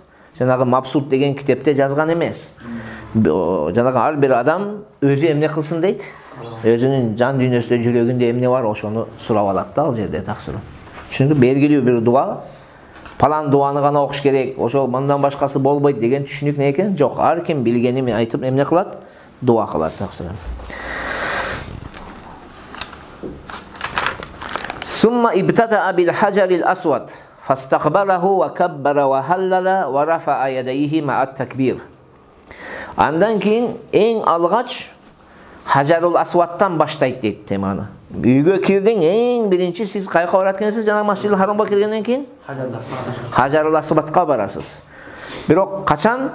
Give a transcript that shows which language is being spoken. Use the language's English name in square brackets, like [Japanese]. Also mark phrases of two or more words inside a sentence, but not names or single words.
[Kyrgyz] Жанагы Мабсут деген китепте жазган эмес. Жанагы ар бир адам өзү эмне кылсын дейт? Өзүнүн жан дүйнөсүндө жүрөгүндө эмне бар, ошону сурап алат да ал жерде таксырым. Чүнкү белгилүү бир дуа, палан дуаны гана окуш керек, ошол мындан башкасы болбойт деген түшүнүк не экен? Жок, ар ким билгенин айтып эмне кылат? Дуа кылат таксырым. [Arabic] ثم ابتدأ بالحجر الأسود فاستقبله وكبر وهلل ورفع يديه مع التكبير. [Kyrgyz] Андан кийин эң алгач Хаджарул Асвадтан баштайт дейт теманы. Үйгө кирдиң, эң биринчи сиз кайка барат экенсиз, жана Масжидул Харамга киргенден кийин Хаджарул Асвадка барасыз. Бирок качан?